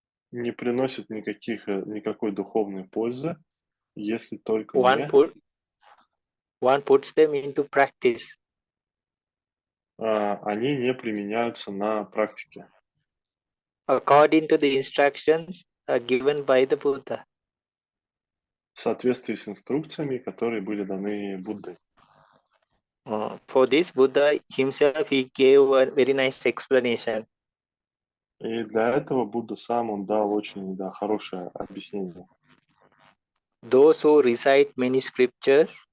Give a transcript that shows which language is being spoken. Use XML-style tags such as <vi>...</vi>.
<ru>не приносит никакой духовной пользы, если только</ru> <en>one puts them into practice.</en> <ru>Они не применяются на практике.</ru> <en>According to the instructions given by the Buddha.</en> <ru>В соответствии с инструкциями, которые были даны Буддой.</ru> <en>For this, Buddha himself, he gave a very nice explanation.</en> <ru>И для этого Будда сам, он дал очень хорошее объяснение.</ru> <en>Those who recite many scriptures,</en>